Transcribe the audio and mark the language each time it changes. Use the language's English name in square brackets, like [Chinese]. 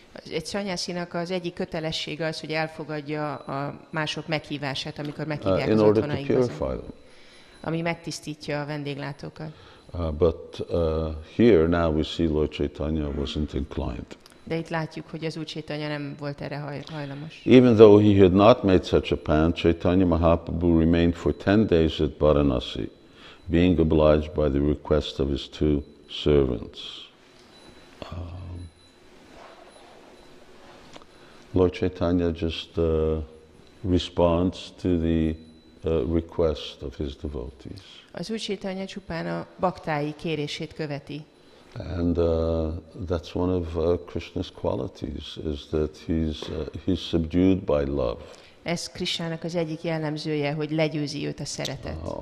[Hungarian] Egy szanyászinak az egyik kötelessége az, hogy elfogadja a mások meghívását, amikor meghívják az otthonaikhoz, ami megtisztítja a vendéglátókat. [English] But here now we see Lord Caitanya wasn't inclined. [Hungarian] De itt látjuk, hogy az Úr Caitanya nem volt erre hajlamos. [English] Even though he had not made such a plan, Caitanya Mahaprabhu remained for 10 days at Vārānasī, being obliged by the request of his 2 servants. Lord Caitanya just responds to the request of his devotees. [Hungarian] Az Úr Caitanya csupán a baktái kérését követi. [English] And that's one of Krishna's qualities, is that he's subdued by love. [Hungarian] Ez Krishnának az egyik jellemzője, hogy legyőzi őt a szeretet.